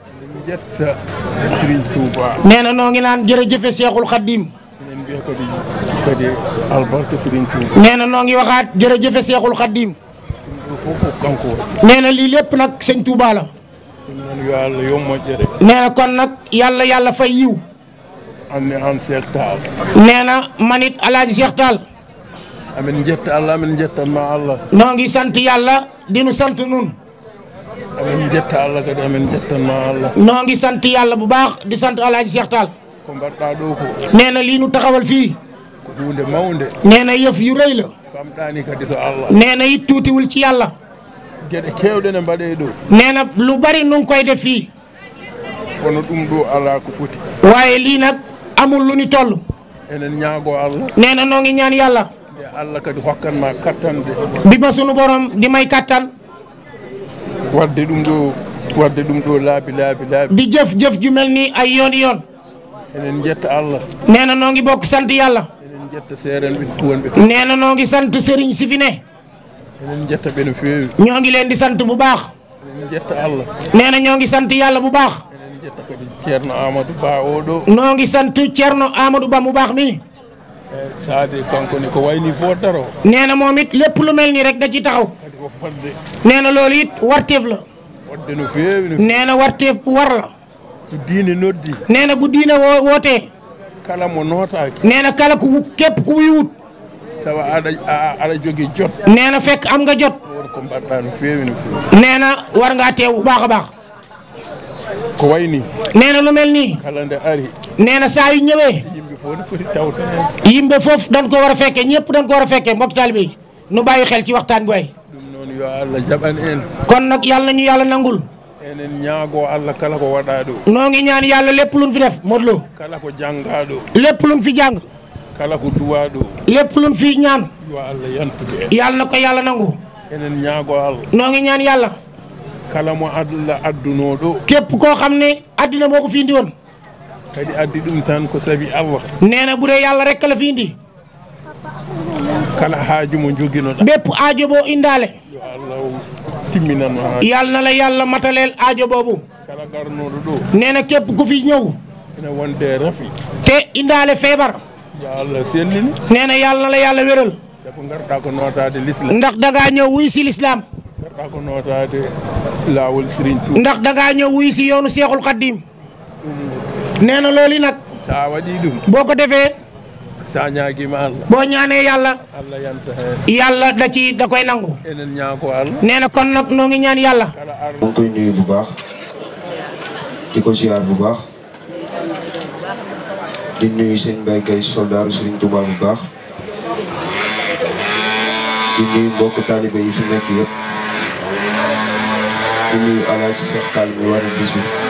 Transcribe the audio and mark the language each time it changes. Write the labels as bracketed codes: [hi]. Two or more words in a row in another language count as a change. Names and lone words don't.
[wo] nee na noo ngi naan jërëjëfe Seexul Xaddiim nee na noo ngi waxaat jërëjëfe Seexul Xaddiim nee na lii lépp nag sëñ Touba la nee na kon nag yàlla fay yiw [ff] anne an Cheikh Tall [wo] nee na manit alaaji Cheikh Tall [ff] amin jetta Allah amin jettanma Allah [wo] noo ngi sant yàlla dinu sant nun [ff] amin jetta Allah kadi amin jettanma Allah [wo] noo ngi sant yàlla bu baax di sant alaaji Cheikh Tall [ff] ko mbaɗɗa ɗo ko [wo] nee na lii nu taxawal fii [ff] ko hunde mawde [wo] nee na yëf yu rëy la [ff] famɗani kadi to Allah [wo] nee na it tuutiwul ci yàlla [ff] gueɗe kewɗe ne mbaɗe ɗo [wo] nee na lu bari nu ngi koy def fii [ff] kono ɗum ɗo ala ko foti [wo] waaye lii nag amul lu ni toll [ff] enen ñaago Allah [wo] nee na noo ngi ñaan yàlla [ff] nde Allah kadi hokkanma kattande [wo] bi ma sunu borom di may kattan [ff] wadde ɗum ɗo laabi [wo] di jëf ju mel ni ay yoon yoon [ff] enen jetta Allah [wo] nee na noo ngi bokk sant yàlla [ff] enen jetta seeren ɓe wonɓe [wo] nee na noo ngi sant sëriñ si fi ne [ff] enen jetta ɓe no feewi [wo] ñoo ngi leen di sant bu baax [ff] enen jetta Allah [wo] nee na ñoo ngi sant yàlla bu baax [ff] enen jetta kadi ceerno Amadou Ba oɗo [wo] noo ngi sant Ceerno Amadou Ba mu baax mi [ff] saade kanko ni ko wayni fo daro [wo] nee na moom it lépp lu mel nii rek da ci taxaw [ff] kadi ko fodde [wo] nee na loolu it warteef la [ff] fodde no feewi [wo] nee na warteef bu war la [ff] so diine noddi [wo] nee na bu diine wootee [ff] kala mo nootaaki [wo] nee na kala ku képp ku wuy wut [ff] tawa aɗa jogi jot [wo] nee na fekk am nga jot [ff] won ko mbaɗɗa no feewi [wo] nee na war ngaa teew bu baax a baax [ff] ko wayni [wo] nee na lu mel nii [ff] kala nde ari [wo] nee na saa yu ñëwee [ff] yimɓe fof ne foti tawta hen [wo] yimɓe foofu dañ ko war a fekke ñëpp dañ ko war a fekke mbokk taalibe yi nu bàyyi xel ci waxtaan bi waay [ff] ɗum noon yo Allah jaɓan en [wo] kon nag yàlla nañu yàlla nangul [ff] enen ñaago Allah kala ko waɗa ɗo [wo] noo ngi ñaan yàlla lépp luñ fi def Modou Lo [ff] kala ko jangga ɗo [wo] lépp luñ fi jàng [ff] kala ko duwa ɗo [wo] lépp luñ fi ñaan [ff] yo Allah yantude en [wo] yàlla na ko yàlla nangu [ff] enen ñaago Allah [wo] noo ngi ñaan yàlla [ff] kala mo Allah adduno ɗo [wo] képp koo xam ne addina moo ko fi indi woon [ff] kadi addi ɗum tan ko sabi Allah [wo] nee na bu dee yàlla rek la fi indi [ff] kala haaju mo joginoɗa [wo] bépp aajo boo indaale [ff] yo Allah timminanno haaju [wo] yàlla na la yàlla mataleel aajo boobu [ff] kala garnoɗo ɗo [wo] nee na képp ku fi ñëw [ff] ene wonde rafi [wo] te indaale feebar [ff] yo Allah sennini [wo] nee na yàlla na la yàlla wéral [ff] sabu garɗa ko notade l'islam [wo] ndax dangaa ñëw wuy si lislaam [ff] garɗa ko notade laawol Serigne Touba [wo] ndax dangaa ñëw wuy si yoonu Seexul Xaddim nee na loolu nag [ff] sa waɗi ɗum [wo] boo ko defee [ff] sa ñaaguima Allah [wo] boo ñaanee yàlla [ff] Allah yanta hen [wo] yàlla da koy nangu [ff] enen ñaago Allah [wo] nee na kon nag noo ngi ñaan yàlla [ff] kala ar [wo] maa ngi koy nuyu bu baax di ko ziar bu baax di nuyu seen Mbaye Gueye soldaaru Serigne Touba bu baax di nuyu mbokk taalibe yi fi nekk yëpp di nuyu Alaaji Cheikh Tall mi war a bis bi